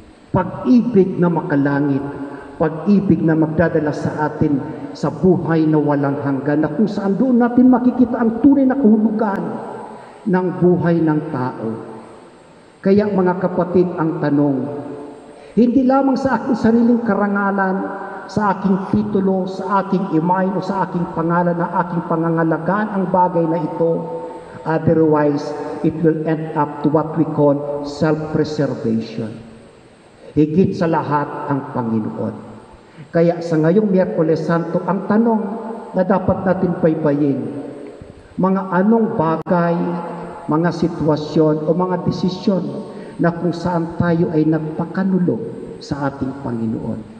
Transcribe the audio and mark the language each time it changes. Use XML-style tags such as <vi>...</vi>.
<tl>Pag-ibig na makalangit. Pag-ibig na magdadala sa atin sa buhay na walang hanggan, na kung saan doon natin makikita ang tunay na kahulugan ng buhay ng tao. Kaya mga kapatid, ang tanong, hindi lamang sa aking sariling karangalan, sa aking titulo, sa aking imahe o sa aking pangalan na aking pangangalagaan ang bagay na ito.</tl> <en>Otherwise, it will end up to what we call self-preservation.</en> <tl>Higit sa lahat ang Panginoon. Kaya sa ngayong Miyerkules Santo, ang tanong na dapat natin baybayin, mga anong bagay, mga sitwasyon o mga desisyon na kung saan tayo ay nagpakanulo sa ating Panginoon.</tl>